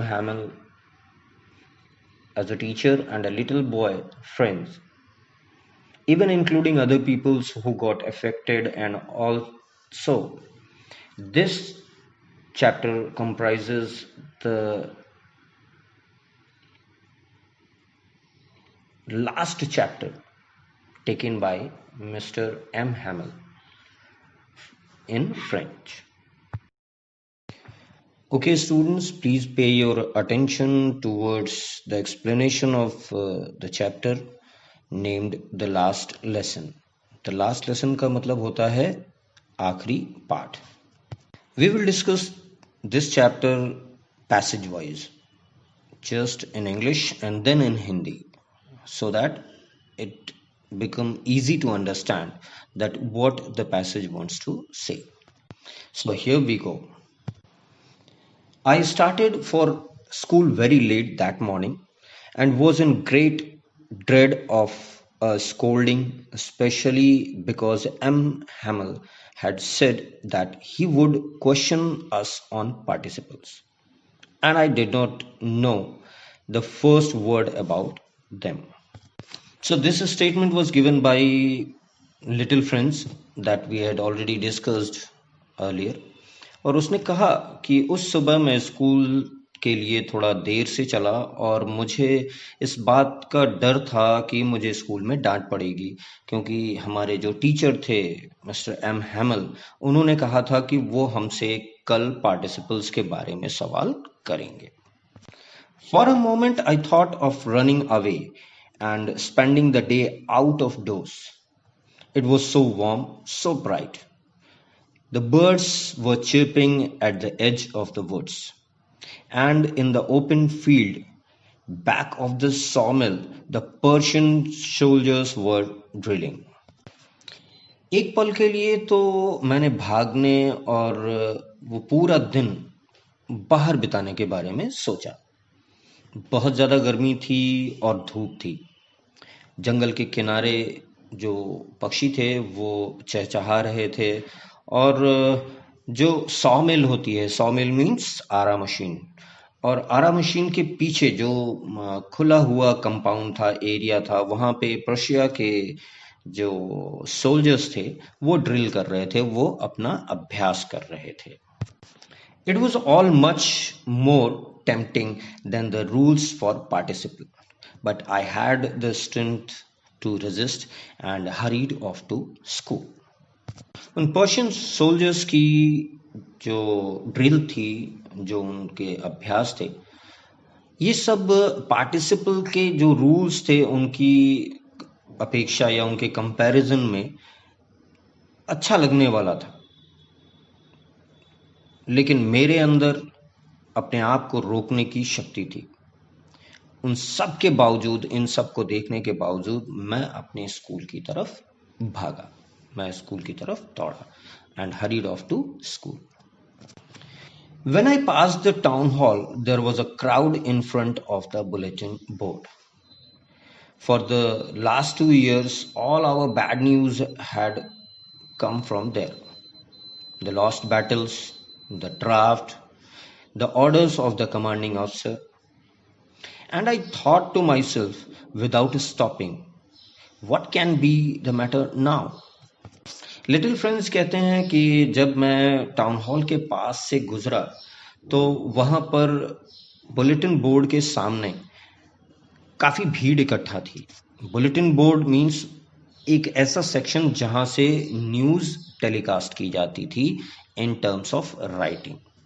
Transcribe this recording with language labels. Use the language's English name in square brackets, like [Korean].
[English] Hamel as a teacher and a little boy, friends, even including other peoples who got affected, and also this chapter comprises the last chapter taken by Mr. M. Hamel in French. Okay, students, please pay your attention towards the explanation of the chapter named The Last Lesson. The last lesson [Hindi] का मतलब होता है आखिरी पाठ. [English] We will discuss this chapter passage wise, just in English and then in Hindi, so that it become easy to understand that what the passage wants to say. So here we go. I started for school very late that morning and was in great dread of a scolding, especially because M. Hamel had said that he would question us on participles, and I did not know the first word about them. So, this statement was given by Little Friends that we had already discussed earlier. [Hindi] और उसने कहा कि उस सुबह मैं school के लिए थोड़ा देर से चला और मुझे इस बात का डर था कि मुझे स्कूल में डांट पड़ेगी, क्योंकि हमारे जो टीचर थे मिस्टर एम हैमल, उन्होंने कहा था कि वो हमसे कल पार्टिसिपल्स के बारे में सवाल करेंगे. [English] For a moment I thought of running away and spending the day out of doors. It was so warm, so bright. The birds were chirping at the edge of the woods, and in the open field back of the sawmill, the Persian soldiers were drilling. [Hindi] एक पल के लिए तो मैंने भागने और वो पूरा दिन बाहर बिताने के बारे में सोचा। बहुत ज़्यादा गर्मी थी और धूप थी। जंगल के किनारे जो पक्षी थे वो चहचहा रहे थे, और जो सॉ मिल होती है, सॉ मिल मीन्स आरा मशीन, और आरा मशीन के पीछे जो खुला हुआ कंपाउंड था, एरिया था, वहाँ पे प्रशिया के जो सोल्जर्स थे वो ड्रिल कर रहे थे, वो अपना अभ्यास कर रहे थे। [English] It was all much more tempting than the rules for participation, but I had the strength to resist and hurried off to school. [Hindi] उन पर्शियन सोल्जर्स की जो ड्रिल थी, जो उनके अभ्यास थे, ये सब पार्टिसिपल के जो रूल्स थे उनकी अपेक्षा या उनके कंपैरिजन में अच्छा लगने वाला था, लेकिन मेरे अंदर अपने आप को रोकने की शक्ति थी। उन सब के बावजूद, इन सब को देखने के बावजूद मैं अपने स्कूल की तरफ भागा, मैं स्कूल की तरफ दौड़ा, [English] and hurried off to school. When I passed the town hall, there was a crowd in front of the bulletin board. For the last 2 years, all our bad news had come from there. The lost battles, the draft, the orders of the commanding officer. And I thought to myself, without stopping, what can be the matter now? [Hindi] Little friends कहते हैं कि जब मैं town hall के पास से गुजरा तो वहां पर बुलेटिन बोर्ड के सामने काफी भीड़ इकट्ठा थी। बुलेटिन बोर्ड मींस एक ऐसा सेक्शन जहां से न्यूज टेलीकास्ट की जाती थी [English] In terms of writing.